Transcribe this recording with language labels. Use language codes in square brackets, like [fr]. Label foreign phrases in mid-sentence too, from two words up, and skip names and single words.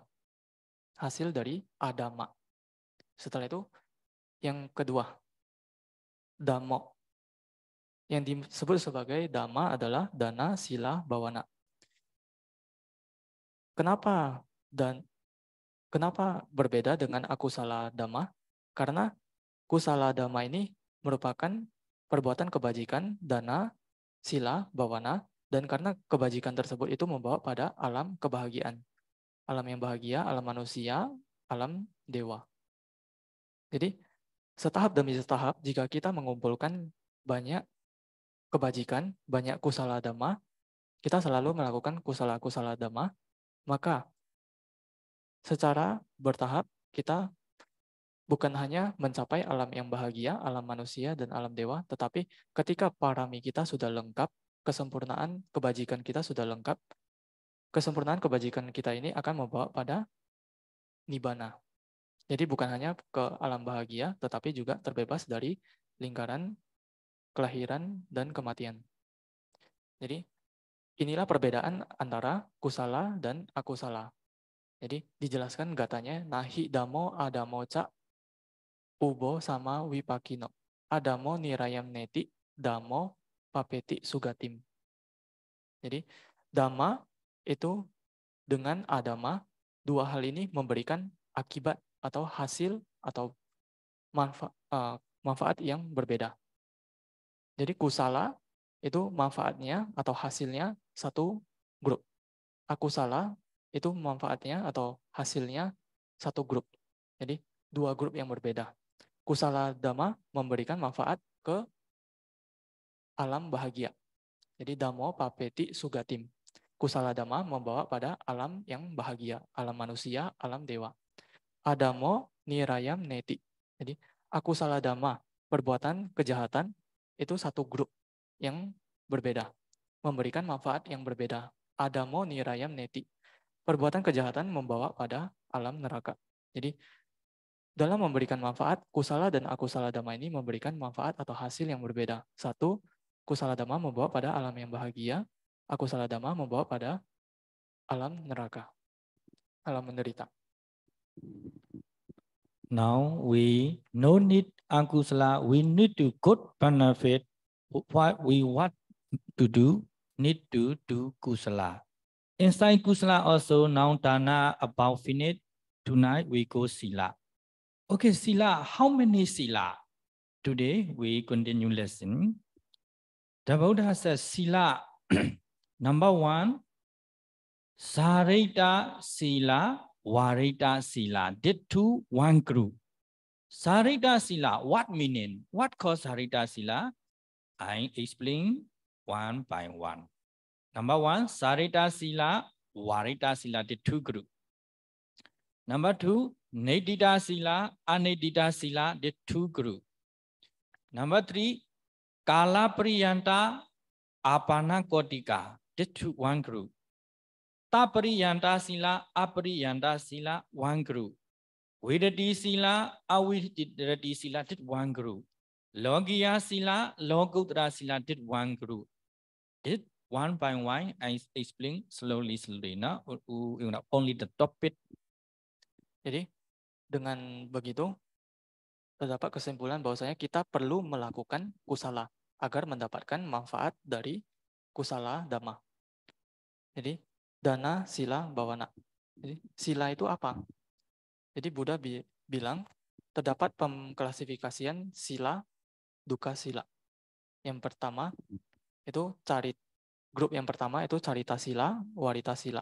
[id] Hasil dari adhamma. Setelah itu yang kedua, dhammo. Yang disebut sebagai dhamma adalah [pi] dana, sila, bawana. [id] Kenapa berbeda dengan [pi] akusala dhamma? [id] Karena [pi] kusala dhamma [id] ini merupakan perbuatan kebajikan, [pi] dana, sila, bawana, [id] dan karena kebajikan tersebut itu membawa pada alam kebahagiaan. Alam yang bahagia, alam manusia, alam dewa. Jadi setahap demi setahap, jika kita mengumpulkan banyak kebajikan, banyak [pi] kusala dhamma, [id] kita selalu melakukan [pi] kusala-kusala dhamma, [id] maka secara bertahap kita bukan hanya mencapai alam yang bahagia, alam manusia dan alam dewa, tetapi ketika parami kita sudah lengkap, kesempurnaan kebajikan kita sudah lengkap, kesempurnaan kebajikan kita ini akan membawa pada nibbana. Jadi bukan hanya ke alam bahagia, tetapi juga terbebas dari lingkaran kelahiran dan kematian. Jadi inilah perbedaan antara kusala dan akusala. Jadi dijelaskan gatanya [pi] nahi damo adamo ca ubo sama wipakino. Adamo nirayam neti damo papeti sugatim. [id] Jadi dhamma itu dengan adama, dua hal ini memberikan akibat atau hasil atau manfaat yang berbeda. Jadi kusala itu manfaatnya atau hasilnya satu grup. Akusala itu manfaatnya atau hasilnya satu grup. Jadi dua grup yang berbeda. [pi] Kusala dhamma [id] memberikan manfaat ke alam bahagia. [pi] Jadi damo papeti sugatim. Kusala dhamma [id] membawa pada alam yang bahagia, alam manusia, alam dewa. [pi] Adamo nirayam neti. [id] Jadi [pi] akusala dhamma, [id] perbuatan kejahatan itu satu grup yang berbeda, memberikan manfaat yang berbeda. [pi] Adamo nirayam neti. [id] Perbuatan kejahatan membawa pada alam neraka. Jadi dalam memberikan manfaat, kusala dan [pi] akusala dhamma [id] ini memberikan manfaat atau hasil yang berbeda. Satu, [pi] kusala dhamma [id] membawa pada alam yang bahagia, [pi] akusala dhamma [id] membawa pada alam neraka, alam menderita. [en] Now we no need akusala, we need to good benefit. What we want to do, need to do kusala. Inside kusala also now dana about finished. Tonight we go sila. Okay, sila, how many sila? Today we continue lesson. The Buddha says sila, number one, [pi] Sarita sila, Warita sila. [en] Did two, one group. [pi] Sarita sila, [en] what meaning? What cause [pi] Sarita sila? [en] I explain one by one. Number one, [pi] Sarita sila, Warita sila, [en] did two group. Number two, [pi] Nedita sila, Anedita sila, [en] did two group. Number three, [pi] Kala Priyanta, Apana Kotika, [en] did two, one group. [pi] Tapriyanta sila, Apriyanta sila, [en] one group. [pi] Vedati sila, Avidati sila, [en] did one group. [pi] Logiya sila, Logutra sila, [en] did one group. Did one by one, I explain slowly. Now, only the topic. [id] Jadi dengan begitu terdapat kesimpulan bahwasanya kita perlu melakukan kusala agar mendapatkan manfaat dari [pi] kusala dhamma. Jadi dana, sila, bawana. [id] Jadi sila itu apa? Jadi Buddha bilang terdapat pengklasifikasian sila, [pi] duka sila. [id] Yang pertama itu grup yang pertama itu [pi] carita sila, warita sila.